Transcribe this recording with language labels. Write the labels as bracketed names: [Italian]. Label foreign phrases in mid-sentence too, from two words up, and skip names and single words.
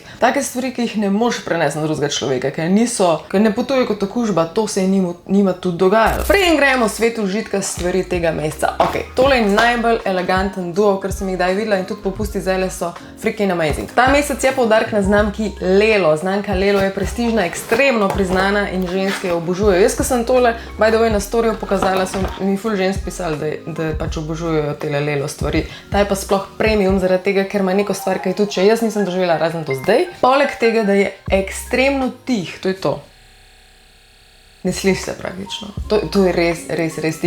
[Slovenian] Take stvari, ki jih ne moreš prenesti na drugega človeka, ker ne potuje kot okužba, to se je njima tudi dogajalo. Preden gremo v svet užitka stvari tega meseca. Ok, tole je najbolj eleganten duo, kar sem jih kdaj videla, in tudi popusti zdajle so [English] freaking amazing. [Slovenian] Ta mesec je poudarek na znamki Lelo. Znamka Lelo je prestižna, ekstremno priznana in ženske jo obožujejo. Jaz, ko sem tole [English] by the way [Slovenian] na storiju pokazala, so mi ful žensk pisali, da pač obožujejo tele Lelo stvari. Ta je pa sploh premium zaradi tega, ker ima neko stvar, kaj tudi če jaz nisem doživela razen to zdaj. Poleg tega, da je ekstremno tih, to je to. Ne sliši se praktično. To je res tih.